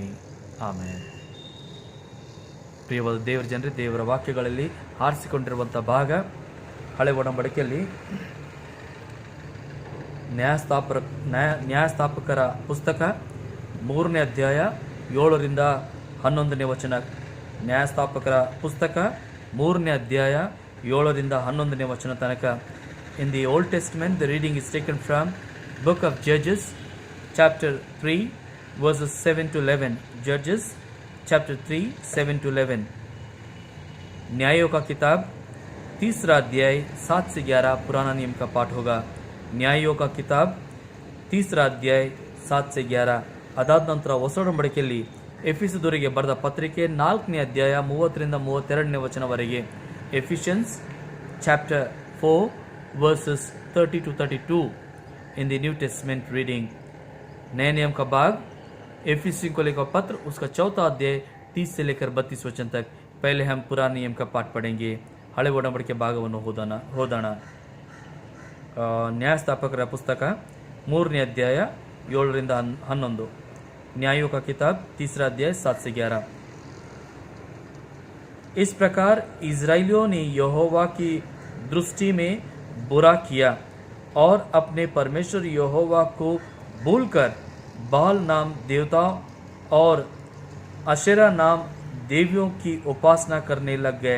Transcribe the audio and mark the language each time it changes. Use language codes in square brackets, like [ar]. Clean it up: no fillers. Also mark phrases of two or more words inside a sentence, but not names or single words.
[kn] ಆಮೇಲೆ ಪ್ರಿಯವಾದ ದೇವರ ಜನರೇ, ದೇವರ ವಾಕ್ಯಗಳಲ್ಲಿ ಆರಿಸಿಕೊಂಡಿರುವಂಥ ಭಾಗ ಹಳೆ ಒಡಂಬಡಿಕೆಯಲ್ಲಿ ನ್ಯಾಯಸ್ಥಾಪಕರ ಪುಸ್ತಕ 3ನೇ ಅಧ್ಯಾಯ 7ರಿಂದ 11ನೇ ವಚನ. ನ್ಯಾಯಸ್ಥಾಪಕರ ಪುಸ್ತಕ 3ನೇ ಅಧ್ಯಾಯ 7ರಿಂದ 11ನೇ ವಚನ ತನಕ. [en] In the Old Testament, the reading is taken from Book of Judges, chapter 3, verses 7 to 11. Judges, chapter 3, 7 to 11. [hi] न्यायों का किताब 3रा अध्याय 7 से 11 पुराना नियम का पाठ होगा. ನ್ಯಾಯೋಗ का किताब 3रा अध्याय 7 से 11. [kn] ಅದಾದ ನಂತರ ಹೊಸ ಒಡಂಬಡಿಕೆಯಲ್ಲಿ ಎಫೆಸದವರಿಗೆ ಬರೆದ ಪತ್ರಿಕೆ 4ನೇ ಅಧ್ಯಾಯ 30ರಿಂದ 32ನೇ ವಚನವರೆಗೆ. [en] Ephesians chapter 4 verses 30 to 32 in the New Testament reading. [hi] नए नियम का भाग एफिसियों को लेकर पत्र उसका 4था अध्याय 30 से लेकर 32 वचन तक. पहले हम पुराने नियम का पाठ पढ़ेंगे. [kn] ಹಳೆ ಒಡಂಬಡಿಕೆ ಭಾಗವನ್ನು ಓದೋಣ. ನ್ಯಾಯಸ್ಥಾಪಕರ ಪುಸ್ತಕ 3ನೇ ಅಧ್ಯಾಯ 7ರಿಂದ 11. [hi] न्यायों का किताब 3रा अध्याय 7 से 11. इस प्रकार इजराइलियों ने यहोवा की दृष्टि में बुरा किया और अपने परमेश्वर यहोवा को भूलकर बाल नाम देवता और अशेरा नाम देवियों की उपासना करने लग गए.